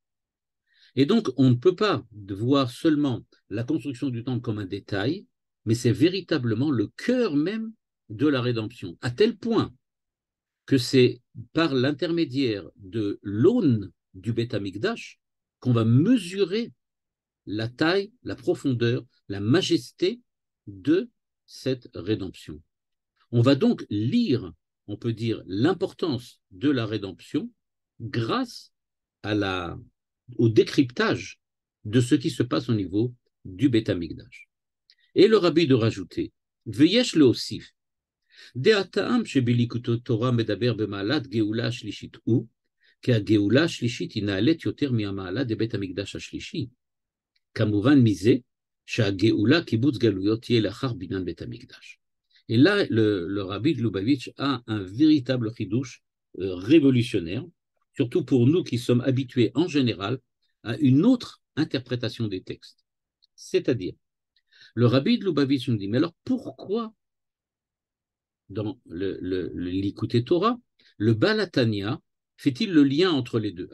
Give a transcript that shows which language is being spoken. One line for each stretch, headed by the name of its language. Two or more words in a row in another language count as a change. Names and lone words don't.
French: Et donc, on ne peut pas voir seulement la construction du temple comme un détail, mais c'est véritablement le cœur même de la rédemption, à tel point que c'est par l'intermédiaire de l'aune du
Hebrew: בית המקדש
French: qu'on va mesurer la taille, la profondeur, la majesté de cette rédemption. On va donc lire, on peut dire, l'importance de la rédemption grâce au décryptage de ce qui se passe au niveau du
Hebrew: בית המקדש.
French: Et le rabbi de rajouter,
Hebrew: ויש להוסיף דעתם שבליקוטי תורה מדבר במעלת גאולה שלישית הוא, כי הגאולה השלישית היא נעלית יותר מהמעלה דבית המקדש השלישי. כמובן מזה שהגאולה קיבוץ גלויות תהיה לאחר בניין בית המקדש.
French: Et là, le rabbi de Lubavitch a un véritable chidouche révolutionnaire, surtout pour nous qui sommes habitués en général à une autre interprétation des textes. C'est-à-dire, le rabbi de Lubavitch nous dit, mais alors pourquoi dans le Likutei Torah, le Baal HaTanya fait-il le lien entre les deux?